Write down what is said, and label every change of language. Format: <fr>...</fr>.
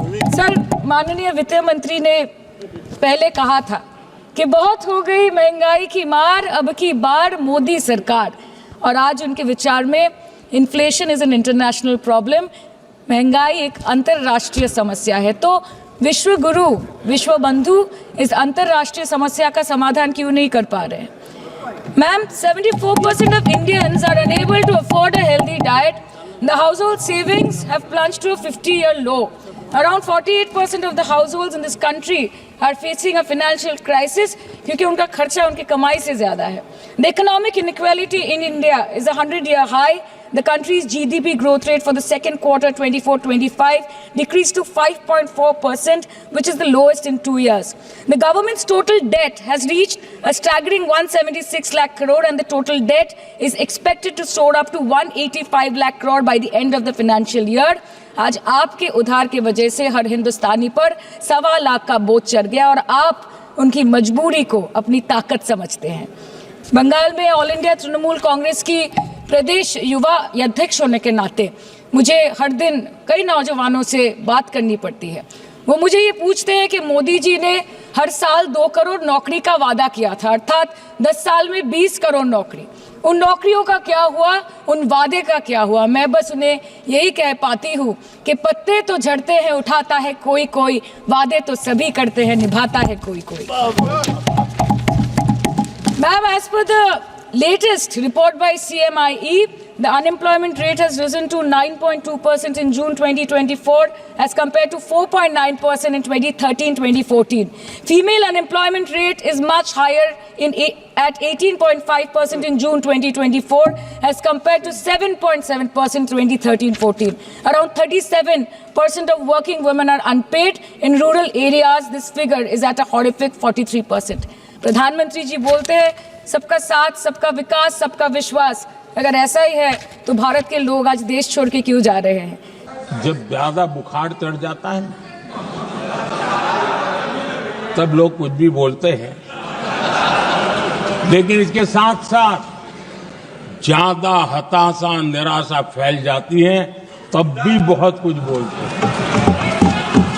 <hi>Sir, माननीय वित्त मंत्री ने पहले कहा था कि बहुत हो गई महंगाई की मार, अब की बार मोदी सरकार, और आज उनके विचार में</hi> <en>inflation is an international problem,</en> <hi>महंगाई एक अंतर्राष्ट्रीय समस्या है। तो विश्व गुरु, विश्व बंधु इस अंतर्राष्ट्रीय समस्या का समाधान क्यों नहीं कर पा रहे हैं?</hi> <en>Ma'am, 74% of Indians are unable to afford a healthy diet. The household savings have plunged to a 50-year low. Around 48% of the households in this country are facing a financial crisis</en> <hi>क्योंकि उनका खर्चा उनकी कमाई से ज़्यादा है.</hi> <en>The economic inequality in India is a 100-year high. The country's GDP growth rate for the second quarter 24-25 decreased to 5.4%, which is the lowest in 2 years. The government's total debt has reached a staggering 176 lakh crore, and the total debt is expected to soar up to 185 lakh crore by the end of the financial year.</en> <hi>आज आपके उधार की वजह से हर हिंदुस्तानी पर 1.25 लाख का बोझ चढ़ गया और आप उनकी मजबूरी को अपनी ताकत समझते हैं। बंगाल में ऑल इंडिया तृणमूल कांग्रेस की प्रदेश युवा अध्यक्ष होने के नाते मुझे हर दिन कई नौजवानों से बात करनी पड़ती है। वो मुझे ये पूछते हैं कि मोदी जी ने हर साल 2 करोड़ नौकरी का वादा किया था, अर्थात 10 साल में 20 करोड़ नौकरी। उन नौकरियों का क्या हुआ, उन वादे का क्या हुआ? मैं बस उन्हें यही कह पाती हूँ कि पत्ते तो झड़ते हैं, उठाता है कोई कोई, वादे तो सभी करते हैं, निभाता है कोई कोई।</hi> <en>Ma'am, as per the latest report by CMIE, the unemployment rate has risen to 9.2% in June 2024 as compared to 4.9% in 2013-2014. Female unemployment rate is much higher at 18.5% in June 2024 as compared to 7.7% in 2013-14. Around 37% of working women are unpaid. In rural areas, this figure is at a horrific 43%.</en> <hi>प्रधानमंत्री जी बोलते हैं सबका साथ, सबका विकास, सबका विश्वास। अगर ऐसा ही है तो भारत के लोग आज देश छोड़ के क्यों जा रहे हैं? जब ज्यादा बुखार चढ़ जाता है तब लोग कुछ भी बोलते हैं, लेकिन इसके साथ साथ ज्यादा हताशा, निराशा फैल जाती है तब भी बहुत कुछ बोलते हैं।</hi>